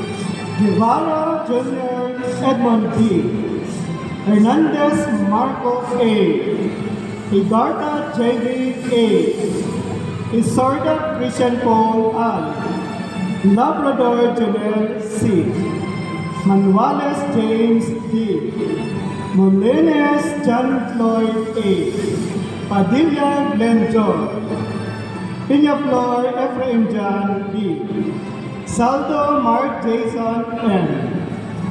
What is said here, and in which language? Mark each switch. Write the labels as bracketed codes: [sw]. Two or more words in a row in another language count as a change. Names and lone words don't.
[en] Guevara Jr. Edmond B. Hernandez Marco A. Igarta JV A. Isorda Christian Paul I. Labrador Janelle C. Manuales James D. Molines John Floyd A. Padilla Glenn John. Peñaflor Ephraim John B. Saldo Mark Jason M.